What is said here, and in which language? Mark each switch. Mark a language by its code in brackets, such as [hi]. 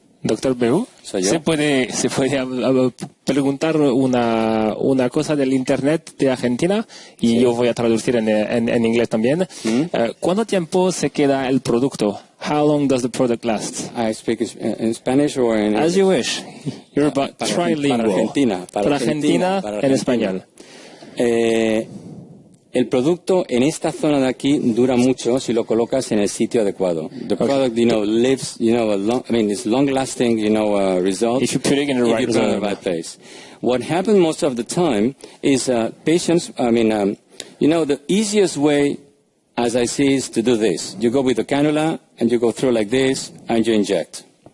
[es] Doctor Beut, ¿se puede preguntar una cosa del internet de Argentina? Y sí. Yo voy a traducir en inglés también. ¿Cuánto tiempo se queda el producto? [en] How long does the product last? I speak in Spanish or in... As you wish. You're about trilingual. [es] Para Argentina, en español. El producto en esta zona de aquí dura mucho si lo colocas en el sitio adecuado. [en] The product, lives, it's long-lasting, result. If you put it in the right zone. In the right place. What happens most of the time is patients, the easiest way, as I see, is to do this. You go with the cannula, and you go through like this, and you inject.